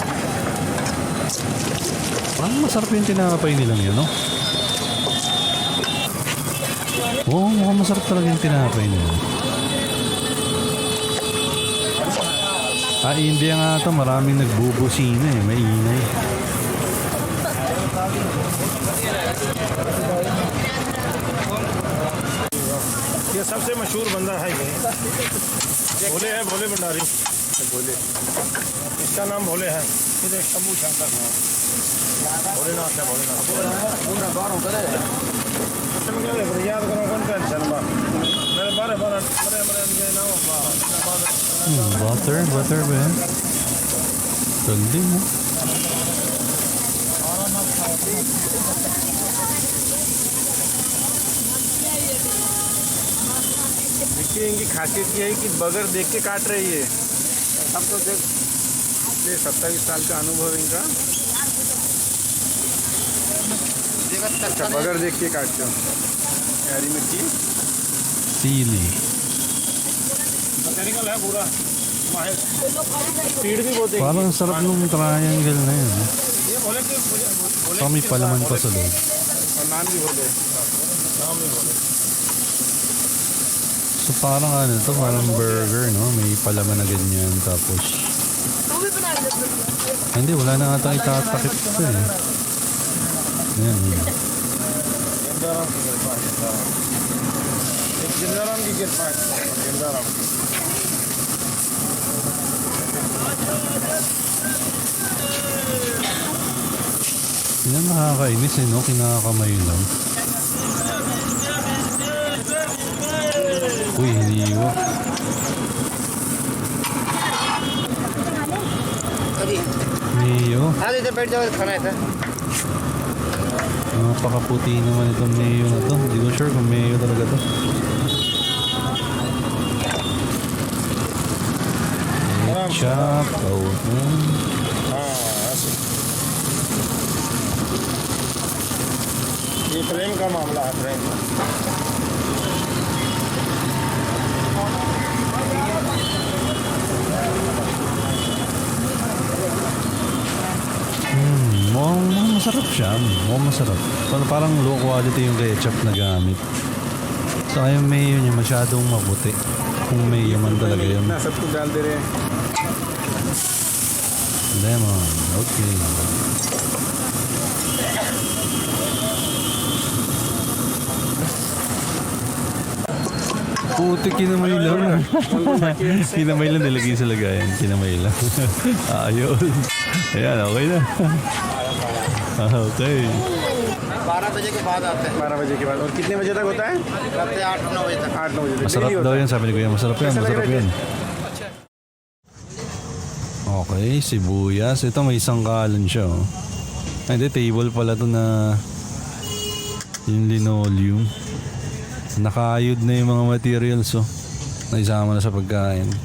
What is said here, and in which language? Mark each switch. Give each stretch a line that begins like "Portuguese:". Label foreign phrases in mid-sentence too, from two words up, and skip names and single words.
Filipino: Parang masarap yung tinapay nilang yun, no? Oo, mukhang masarap talaga yung tinapay nila. India nga ito. Maraming nagbubusina eh. May ingay.
Hindi: ये सबसे मशहूर बंदा है ये भोले है भोले भंडारी भोले इसका नाम भोले है ये शंभू शंकर भोलेनाथ है भोलेनाथ याद करो कौन टेंशन बा मेरे बारे बारे मेरे नाम
Filipino: Butter ba yan? Galing mo.
Hindi: देखिए इनकी खासियत ये है कि बगर देख के काट रही है अब तो देख 27 साल का अनुभव इनका अच्छा बगर देख के काटते हो हरी मिर्ची
Filipino: Sili.
Hindi: मैकेनिकल है पूरा माहिर स्पीड भी बहुत
Filipino: Parang sarap nung triangle na yun.
Hindi: ये बोले कि
Filipino: Saka may palaman pa sa loob.
Hindi: और नाम भी बोले नाम भी बोले
Filipino: So parang ano to, parang burger, no? May palaman na ganyan. Tapos, hindi, wala na ata itatakip ito eh. Ayan.
Hindi: जिंदाराम की कृपा है जिंदाराम
Filipino: Yan nakakainis eh, no? Kinakamay lang. Uy, hiniwa. Mayo.
Hindi: हाँ इधर बैठ जाओ खाना है था
Filipino: Napakaputi naman itong mayo na to. Hindi ko sure kung mayo talaga to. Ketchup. Oh.
Hindi: हाँ ऐसे ये प्रेम का मामला है प्रेम का
Filipino: Mukhang masarap siya. Mukhang masarap. Parang
English: low quality
Filipino: yung ketchup na gamit. Saka yung mayo niya masyadong maputi. Kung mayo man talaga yun.
Hindi: इतना सब कुछ डाल दे रहे हैं
Filipino: Lemon. Okay. Puti, kinamay lang. Kinamay lang, nilagay sa lagayan. Kinamay lang. Ayun. Ayan, okay na. Okay.
Hindi: 12 बजे के बाद आते हैं 12 बजे के बाद और कितने बजे तक होता है रात 8-9 बजे तक 8-9 बजे तक
Filipino: Masarap Daily daw
Hindi: होता है?
Filipino: yan, sabi ni Kuya. Masarap yan, masarap yan. Okay, sibuyas. Ito may sangkalan siya. Oh. Ay, hindi, table pala to na yung linoleum. Nakaayod na yung mga materials. Oh. Naisama na sa pagkain.